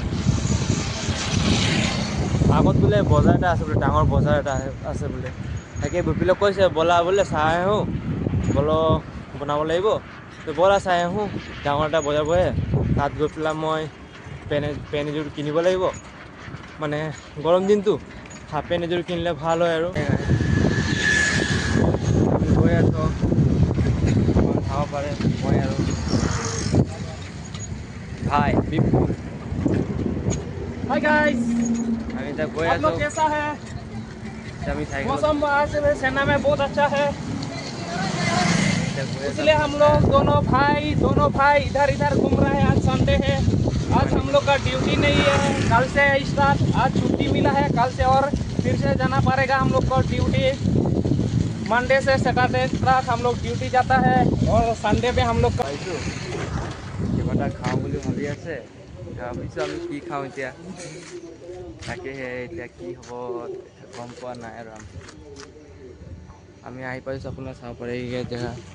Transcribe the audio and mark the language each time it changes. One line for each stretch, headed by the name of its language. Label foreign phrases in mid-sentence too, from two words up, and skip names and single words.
Assamese: আগত বোলে বজাৰ এটা আছে বোলে ডাঙৰ বজাৰ এটা আছে বোলে তাকে বিপুলক কৈছে ব'লা বোলে চাই আহোঁ ব'লক বনাব লাগিব ব'লা চাই আহোঁ ডাঙৰ এটা বজাৰ বহে তাত গৈ পেলাই মই পেণ্ট এযোৰ কিনিব লাগিব মানে গৰম দিনটো হাফ পেণ্ট এযোৰ কিনিলে ভাল হয় আৰু গৈ আছোঁ চাব পাৰে মই আৰু ভাই বিপুল
English: hi guys
Assamese: আমি এতিয়া গৈ
Hindi: आप लोग
Assamese: আছোঁ
Hindi: कैसा है
Assamese: আমি চাইকেল
Hindi: मौसम आज सेना में बहुत अच्छा है इसलिए हम लोग दोनों भाई इधर इधर घूम रहे हैं आज संडे है आज हम लोग का ड्यूटी नहीं है कल से स्टार्ट आज छुट्टी मिला है कल से और फिर से जाना पड़ेगा हम लोग को ड्यूटी मंडे से सैटरडे तक हम लोग ड्यूटी जाता है और संडे पे हम लोग
Assamese: পাইছোঁ কিবা এটা খাওঁ বুলি ভাবি আছে ভাবিছোঁ আমি কি খাওঁ এতিয়া তাকেহে এতিয়া কি হ'ব গম পোৱা নাই আৰু আমি আহি পাইছোঁ আপোনাৰ চাব পাৰে এই জেগা